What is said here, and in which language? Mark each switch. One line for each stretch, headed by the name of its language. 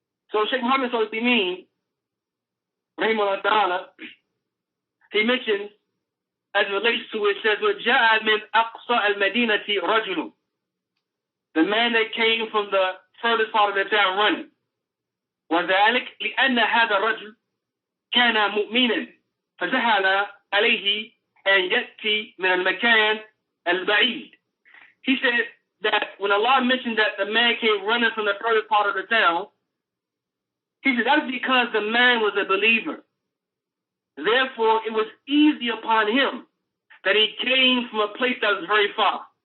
English: So Sheikh Muhammad Salih al-Uthaymeen, rahimahullah ta'ala, he mentions, as it relates to it, says,
Arabic: وَجَاءَ مِنْ أَقْصَى الْمَدِينَةِ رَجُلٌ.
English: The man that came from the furthest part of the town running.
Arabic: وذلك لأن هذا الرجل كان مؤمنا فسهل عليه أن يأتي من المكان البعيد.
English: He said that when Allah mentioned that the man came running from the furthest part of the town, he said that's because the man was a believer. Therefore, it was easy upon him that he came from a place that was very far.